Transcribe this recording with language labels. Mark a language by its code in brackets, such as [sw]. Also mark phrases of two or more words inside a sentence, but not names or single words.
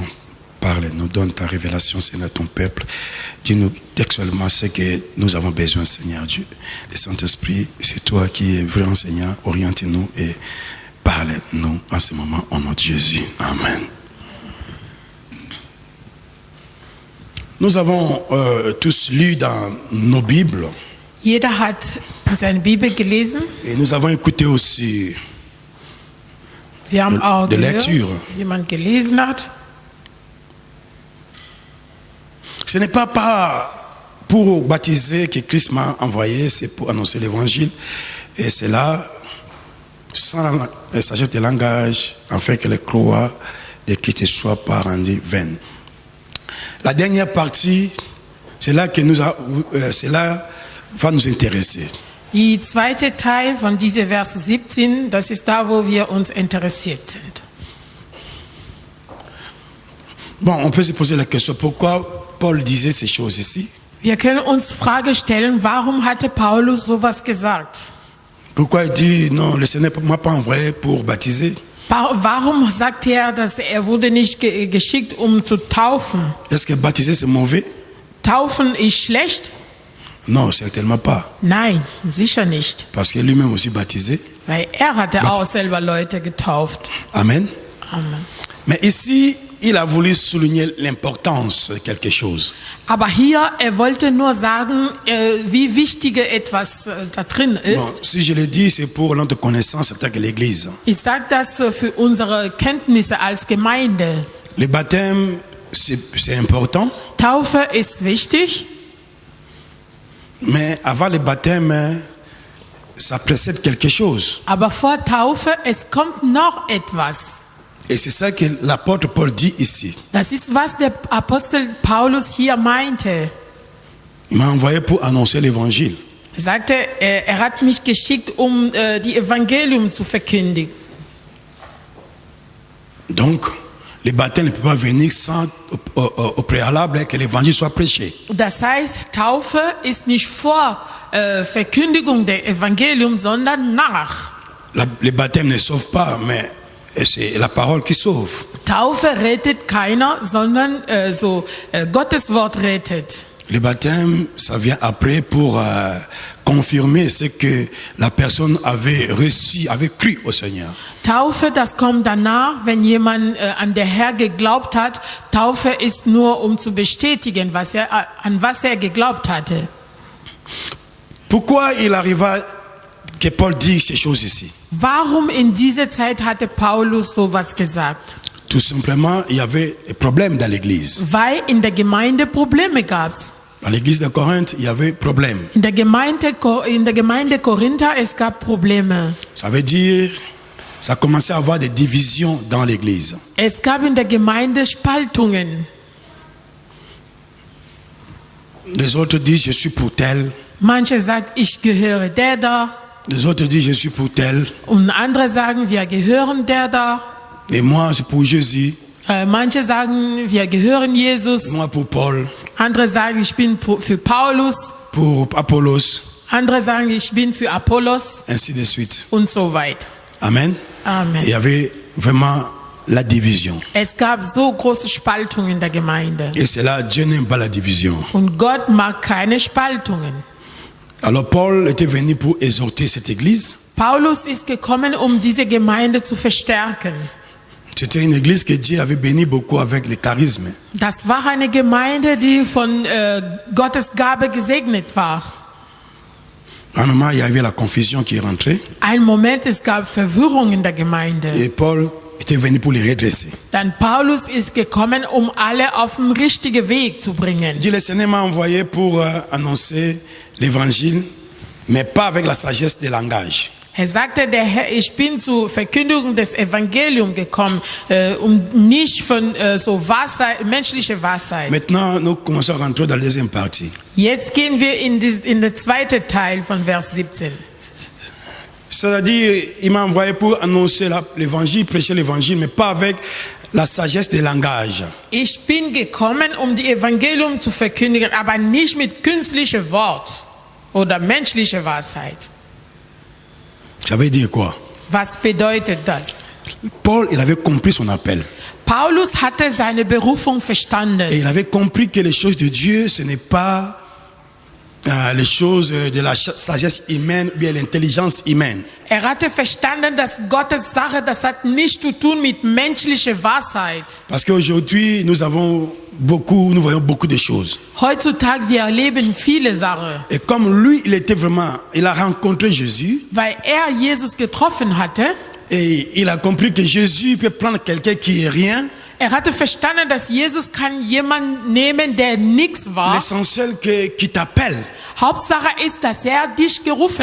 [fr] Parle-nous, donne ta révélation, Seigneur, à ton peuple. Dis-nous textuellement ce que nous avons besoin, Seigneur Dieu. Le Saint-Esprit, c'est toi qui es vrai enseignant. Oriente-nous et parle-nous en ce moment au nom de Jésus. Amen. Nous avons tous lu dans nos Bibles [de] Jeder hat seine Bibel gelesen. [fr] Et nous avons écouté aussi [de] Wir haben auch [fr] de [de] gehört, [fr] lecture. [de] wie jemand gelesen hat. [fr] Ce n'est pas pour baptiser que Christ m'a envoyé, c'est pour annoncer l'évangile. Et c'est là, sans la sagesse de langage, afin que les croix de Christ ne soient pas rendues vaines. La dernière partie, c'est là que cela va nous intéresser. [de] Die zweite Teil von dieser Vers 17, das ist da, wo wir uns interessiert sind. [fr] Bon, on peut se poser la question, pourquoi Paul disait ces choses ici? [de] Wir können uns Frage stellen, warum hatte Paulus sowas gesagt? [fr] Pourquoi il dit, non, le Seigneur ne m'a pas envoyé pour baptiser? [de] Warum sagt er, dass er wurde nicht geschickt, um zu taufen? [fr] Est-ce que baptiser c'est mauvais? [de] Taufen ist schlecht? [fr] Non, certainement pas. [de] Nein, sicher nicht. [fr] Parce que lui-même aussi baptisé. [de] Weil er hatte auch selber Leute getauft. [fr] Amen. [de] Amen. [fr] Mais ici, il a voulu souligner l'importance de quelque chose. [de] Aber hier, er wollte nur sagen, wie wichtig etwas da drin ist. [fr] Bon, si je le dis, c'est pour notre connaissance, c'est que l'Église. [de] Ich sage das für unsere Kenntnisse als Gemeinde. [fr] Le baptême, c'est important. [de] Taufe ist wichtig. [fr] Mais avant le baptême, ça précède quelque chose. [de] Aber vor Taufe, es kommt noch etwas. [fr] Et c'est ça que l'apôtre Paul dit ici. [de] Das ist, was der Apostel Paulus hier meinte. [fr] Il m'a envoyé pour annoncer l'évangile. [de] Er sagte, er hat mich geschickt, um die Evangelium zu verkündigen. [fr] Donc, le baptême ne peut pas venir sans au préalable que l'évangile soit prêché. [de] Das heißt, Taufe ist nicht vor Verkündigung der Evangelium, sondern nach. [fr] Le baptême ne sauve pas, mais c'est la parole qui sauve. [de] Taufe rettet keiner, sondern Gottes Wort rettet. [fr] Le baptême, ça vient après pour confirmer ce que la personne avait reçu, avait cru au Seigneur. [de] Taufe, das kommt danach, wenn jemand an der Herr geglaubt hat. Taufe ist nur, um zu bestätigen, an was er geglaubt hatte. [fr] Pourquoi il arriva que Paul dit ces choses ici? [de] Warum in dieser Zeit hatte Paulus sowas gesagt? [fr] Tout simplement, il y avait des problèmes dans l'église. [de] Weil in der Gemeinde Probleme gab's. [fr] Dans l'église de Corinthe, il y avait problème. [de] In der Gemeinde Korinther, es gab Probleme. [fr] Ça veut dire, ça commençait à avoir des divisions dans l'église. [de] Es gab in der Gemeinde Spaltungen. [fr] Les autres disent, je suis pour tel. [de] Manche sagen, ich gehöre der da. [fr] Les autres disent, je suis pour tel. [de] Und andere sagen, wir gehören der da. [fr] Et moi, c'est pour Jésus. [de] Manche sagen, wir gehören Jesus. [fr] Et moi, pour Paul. [de] Andere sagen, ich bin für Paulus. [fr] Pour Apollos. [de] Andere sagen, ich bin für Apollos. [fr] Ainsi de suite. [de] Und so weiter. [fr] Amen. [de] Amen. [fr] Il y avait vraiment la division. [de] Es gab so große Spaltungen in der Gemeinde. [fr] Et c'est là, Dieu n'aime pas la division. [de] Und Gott mag keine Spaltungen. [fr] Alors Paul était venu pour exhorter cette église. [de] Paulus ist gekommen, um diese Gemeinde zu verstärken. [fr] C'était une église que Dieu avait béni beaucoup avec le charisme. [de] Das war eine Gemeinde, die von Gottes Gabe gesegnet war. [fr] À un moment, il y avait la confusion qui est rentrée. [de] Ein Moment, es gab Verwirrung in der Gemeinde. [fr] Et Paul était venu pour les redresser. [de] Dann Paulus ist gekommen, um alle auf den richtigen Weg zu bringen. [fr] Il dit, le Seigneur m'a envoyé pour annoncer l'évangile, mais pas avec la sagesse des langages. [de] Er sagte, der Herr, ich bin zur Verkündigung des Evangeliums gekommen, nicht von so Weisheit, menschliche Weisheit. [fr] Maintenant, nous commençons à rentrer dans la deuxième partie. [de] Jetzt gehen wir in den zweiten Teil von Vers 17. [fr] C'est-à-dire, il m'a envoyé pour annoncer l'évangile, prêcher l'évangile, mais pas avec la sagesse des langages. [de] Ich bin gekommen, um die Evangelium zu verkündigen, aber nicht mit künstlichem Wort oder menschlicher Weisheit. [fr] Ça veut dire quoi? [de] Was bedeutet das? [fr] Paul, il avait compris son appel. [de] Paulus hatte seine Berufung verstanden. [fr] Et il avait compris que les choses de Dieu, ce n'est pas les choses de la sagesse humaine ou bien l'intelligence humaine. [de] hatte verstanden, dass Gottes Sache, das hat nichts zu tun mit menschlicher Weisheit. [fr] Parce qu'aujourd'hui, nous voyons beaucoup de choses. [de] Heutzutage, wir erleben viele Sachen. [fr] Et comme lui, il a rencontré Jésus, [de] Weil Jesus getroffen hatte, [fr] et il a compris que Jésus peut prendre quelqu'un qui est rien. [de] hatte verstanden, dass Jesus kann jemanden nehmen, der nichts war. [fr] L'essentiel qui t'appelle, [de] Hauptsache ist, dass dich gerufen